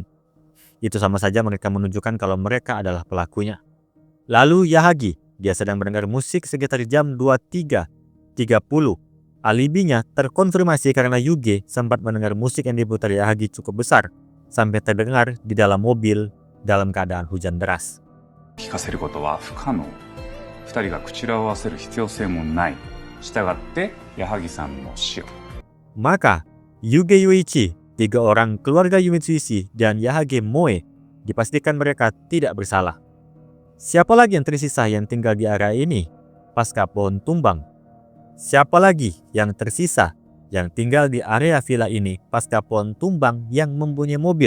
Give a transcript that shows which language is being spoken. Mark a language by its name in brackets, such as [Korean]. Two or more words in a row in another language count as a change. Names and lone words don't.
[Indonesian] Itu sama saja mereka menunjukkan kalau mereka adalah pelakunya. Lalu Yahagi, dia sedang mendengar musik sekitar jam 23.30. Alibinya terkonfirmasi karena Yuge sempat mendengar musik yang diputar Yahagi cukup besar, sampai terdengar di dalam mobil dalam keadaan hujan deras. [Japanese] 聞かせることは不可能。二人が口裏を合わせる必要性もない。したがって矢作さんの死を。 [Indonesian] Maka Yuge Yuichi, 3 orang keluarga Mitsuishi, dan Yahage Moe dipastikan mereka tidak bersalah. Siapa lagi yang tersisa yang tinggal di area ini pasca pohon tumbang? Siapa lagi yang tersisa yang tinggal di area villa ini pasca pohon tumbang yang mempunyai mobil?